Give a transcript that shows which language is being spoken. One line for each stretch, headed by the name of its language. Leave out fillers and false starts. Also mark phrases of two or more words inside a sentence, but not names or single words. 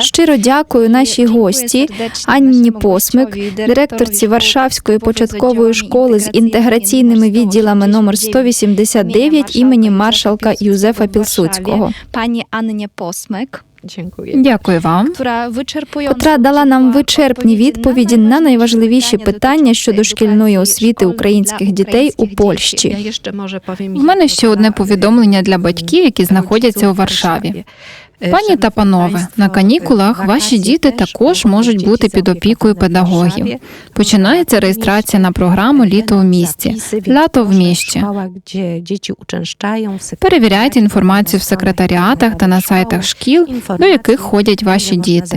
Ukrainian: Щиро дякую нашій гості Анні Посмик, директорці Варшавської початкової школи з інтеграційними відділами номер 189 імені маршалка Юзефа Пілсудського. Пані Анні Посмик,
Polish: Dziękuję.
Ukrainian: Дякую вам. Котра дала нам вичерпні відповіді на найважливіші питання щодо шкільної освіти українських дітей у Польщі.
Polish: Ja jeszcze może powiem
Ukrainian: В мене ще одне повідомлення для батьків, які знаходяться у Варшаві. Пані та панове, на канікулах ваші діти також можуть бути під опікою педагогів. Починається реєстрація на програму «Літо в місті», «Лято в місті». Перевіряйте інформацію в секретаріатах та на сайтах шкіл, до яких ходять ваші діти.